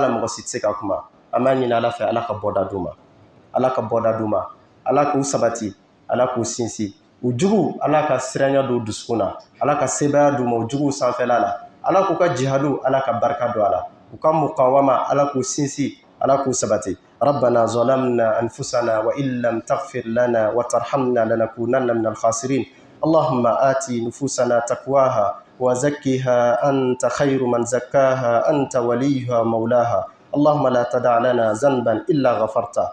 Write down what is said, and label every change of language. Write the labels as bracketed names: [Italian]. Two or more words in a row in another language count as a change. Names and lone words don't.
[Bambara] la mɔgɔ si tɛ se ka kuma an b'a ɲini Ala fɛ Ala ka bɔda d'u ma Ala ka bɔda d'u ma Ala k'u sabati Ala k'u sinsin u jugu Ala ka siranya don dusukun na Ala ka sebaya d'u ma u jugu sanfɛla la Ala k'u ka jihadu Ala ka barika don a la u ka mukawama Ala k'u sinsin Ala k'u sabati [Arabic] ربنا ظلمنا أنفسنا وإن لم تغفر لنا وترحمنا لنكونن من الخاسرين اللهم آت نفوسنا تقواها وزكها أنت خير من زكاها أنت وليها مولاها اللهم لا تدع لنا ذنبا إلا غفرته